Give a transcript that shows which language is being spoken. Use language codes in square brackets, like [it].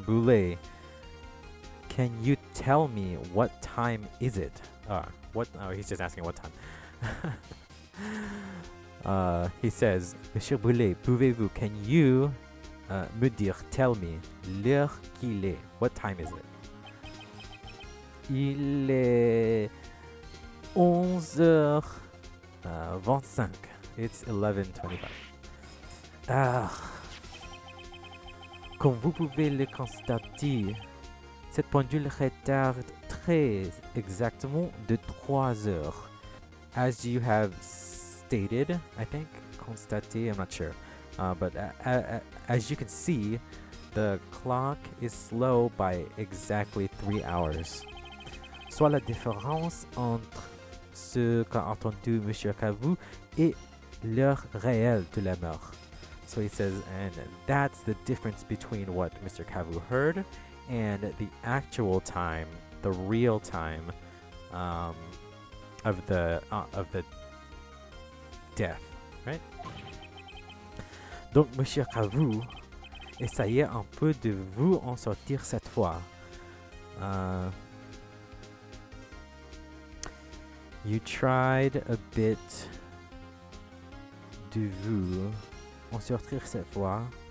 [en] Boulet, can you tell me what time is it? He's just asking what time. He says, Monsieur Boulet, [fr] pouvez-vous, [en] can you [fr] me dire, [en] tell me, [fr] l'heure qu'il est? [en] What time is it? [fr] Il est 11h25. [en] It's 11:25. [fr] Comme vous pouvez le constater, cette pendule retarde très exactement de 3 heures. [en] As you have stated, I think, constaté, I'm not sure. But as you can see, the clock is slow by exactly 3 hours. [fr] Soit la différence entre ce qu'a entendu M. Khavu et l'heure réelle de la mort. [en] So he says, and that's the difference between what Mr. Khavu heard and the actual time, the real time of the death, right? [fr] Donc, Monsieur Khavu, essayez un peu de vous en sortir cette fois. [en] You tried a bit [fr] de vous en sortir cette fois.